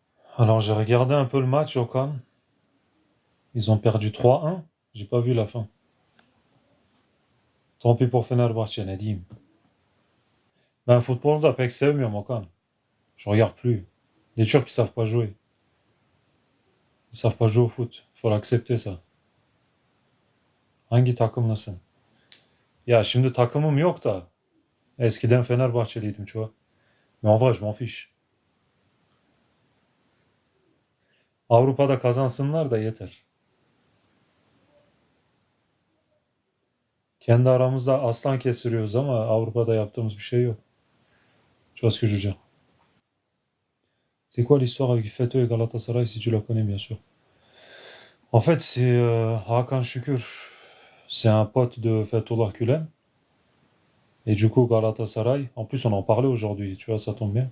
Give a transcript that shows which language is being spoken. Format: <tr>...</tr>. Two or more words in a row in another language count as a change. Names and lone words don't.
<fr>Alors j'ai regardé un peu le match au Cannes. Ils ont perdu 3-1. J'ai pas vu la fin. Tant pis pour Fenerbahçe, Nadim.</fr> <tr>Ben futbolda pek sevmiyorum Okan.</tr> <fr>Je regarde plus. Les Turcs ils savent pas jouer. Ils savent pas jouer au foot. Faut l'accepter ça.</fr> <tr>Hangi takımlısın? Ya şimdi takımım yok da. Eskiden Fenerbahçeliydim</tr> <fr>tu vois. Mais en vrai je m'en fiche.</fr> <tr>Avrupa'da kazansınlar da yeter. Kendi aramızda aslan kestiriyoruz ama Avrupa'da yaptığımız bir şey yok.</tr> <fr>Tu vois ce que je veux dire? C'est quoi l'histoire avec Feto et Galatasaray si tu la connais bien sûr? En fait, c'est Hakan Şükür. C'est un pote de Fethullah Gülen. Et du coup, Galatasaray. En plus, on en parlait aujourd'hui, tu vois, ça tombe bien.</fr>